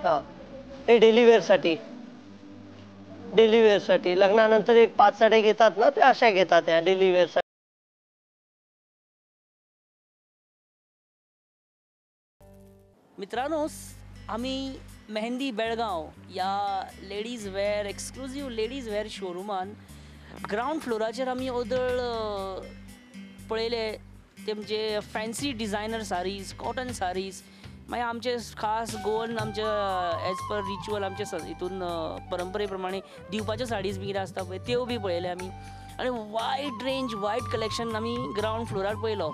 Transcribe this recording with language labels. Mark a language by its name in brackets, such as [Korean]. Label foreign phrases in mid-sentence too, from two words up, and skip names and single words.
[Marathi] हा हे [English] daily wear [Marathi] साठी लग्नानंतर एक 5 साड्या घेतात ना, ते अशा घेतात या [English] daily wear [Marathi] साठी. [Konkani] मित्रांनो, आम्ही मेहंदी बेळगाव या [English] ladies wear, exclusive ladies wear [Konkani] शोरुमान ग्राउंड फ्लोराचेर आमी ओदळ पळयले. ते म्हणजे [English] fancy designer sarees, cotton sarees, [Konkani] मागीर आमचे खास गोवन आमचे [English] as per ritual [Konkani] आमचे हितून परंपरे प्रमाणे दिवपाच्यो साडीज बी कितें आसता पळय त्यो बी पळयले आमी आनी [English] wide range wide collection [Konkani] आमी ग्रावंड फ्लोरार पळयलो.